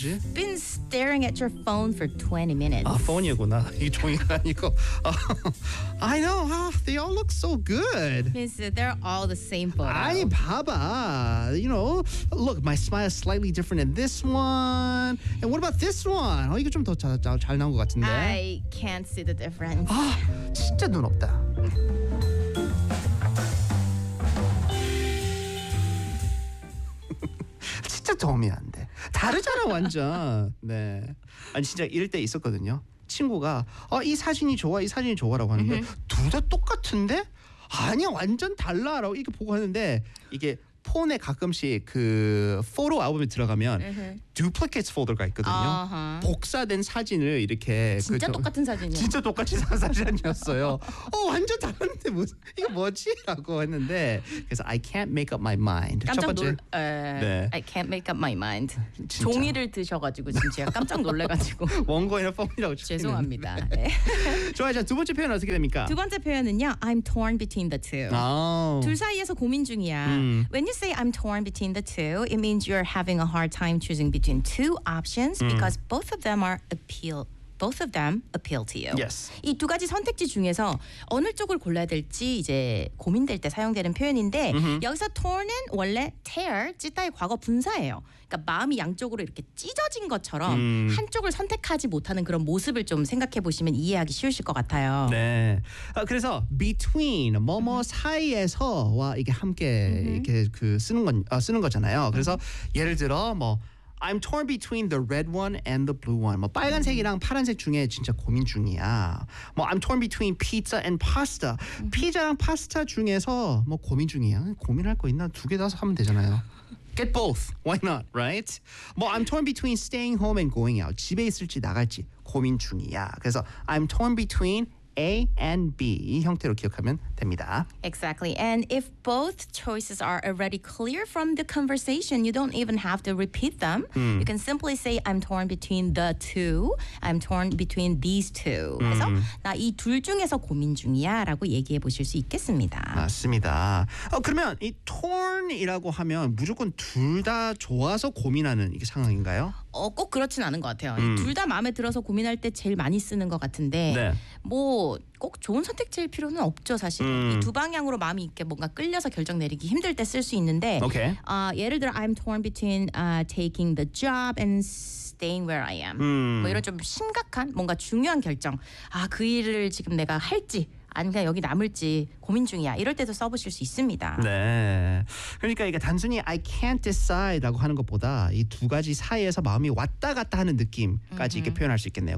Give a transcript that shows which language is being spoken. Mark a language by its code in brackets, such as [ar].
[en] you've been staring at your phone for 20 minutes. [ko] 아, 폰이구나. 이 종이가 아니고. [en] I know. Oh, they all look so good. They're all the same photo. [ko] 아니, 봐봐. [en] You know, look, my smile is slightly different in this one. And what about this one? [ko] Oh, 이거 좀 더 잘 나온 것 같은데. [en] I can't see the difference. [ko] 아, 진짜 눈 없다. 도움이 안 돼. 다르잖아 완전. 네. 아니 진짜 이럴 때 있었거든요. 친구가 이 사진이 좋아 이 사진이 좋아라고 하는데 둘 다 똑같은데? 아니야 완전 달라 라고 이렇게 보고 하는데 이게 폰에 가끔씩 그 포토 앨범에 들어가면 듀플리케이트 폴더가 있거든요. Uh-huh. 복사된 사진을 이렇게 진짜 그 똑같은 사진이요. 진짜 똑같이 사진이었어요. 완전 다른데 이거 뭐지? 라고 했는데 그래서 [en] I can't make up my mind. [ko] 깜짝 첫 번째. 네. [en] I can't make up my mind. [ko] 진짜. 종이를 드셔가지고 지금 제가 깜짝 놀래가지고 원고에는 폰이라고 죄송합니다. 좋아요. 자, 두 번째 표현 어떻게 됩니까? 두 번째 표현은요. [en] I'm torn between the two. Oh. [ko] 둘 사이에서 고민 중이야. [en] When you say I'm torn between the two, it means you're having a hard time choosing between two options because both of them appeal to you. Yes. [ko] 이 두 가지 선택지 중에서 어느 쪽을 골라야 될지 이제 고민될 때 사용되는 표현인데 여기서 torn은 원래 tear, 찢다의 과거 분사예요. 그러니까 마음이 양쪽으로 이렇게 찢어진 것처럼 한쪽을 선택하지 못하는 그런 모습을 좀 생각해 보시면 이해하기 쉬우실 것 같아요. 네. 그래서 between 뭐뭐 사이에서와 이게 함께 이렇게 그 쓰는 거잖아요. [en] 그래서 예를 들어 뭐 I'm torn between the red one and the blue one. [ko] 뭐 빨간색이랑 파란색 중에 진짜 고민 중이야. [en] 뭐 I'm torn between pizza and pasta. [ko] 피자랑 파스타 중에서 뭐 고민 중이야. 고민할 거 있나? 두 개 다 하면 되잖아요. [en] Get both. Why not? Right? 뭐 I'm torn between staying home and going out. [ko] 집에 있을지 나갈지 고민 중이야. [en] 그래서 I'm torn between A and B [ko] 이 형태로 기억하면 됩니다. [en] Exactly. And if both choices are already clear from the conversation, you don't even have to repeat them. You can simply say, I'm torn between the two. I'm torn between these two. [ko] 그래서 나 이 둘 중에서 고민 중이야 라고 얘기해 보실 수 있겠습니다. 맞습니다. 그러면 이 torn이라고 하면 무조건 둘 다 좋아서 고민하는 이게 상황인가요? 꼭 그렇진 않은 것 같아요. 둘 다 마음에 들어서 고민할 때 제일 많이 쓰는 것 같은데 네. 뭐 꼭 좋은 선택지일 필요는 없죠, 사실. 이 두 방향으로 마음이 이렇게 뭔가 끌려서 결정 내리기 힘들 때 쓸 수 있는데 [en] okay. 예를 들어 I'm torn between taking the job and staying where I am. [ko] 뭐 이런 좀 심각한 뭔가 중요한 결정. 아, 그 일을 지금 내가 할지 아니 그냥 여기 남을지 고민 중이야. 이럴 때도 써보실 수 있습니다. 네. 그러니까 이게 단순히 [en] I can't decide [ko] 라고 하는 것보다 이 두 가지 사이에서 마음이 왔다 갔다 하는 느낌까지 이렇게 표현할 수 있겠네요.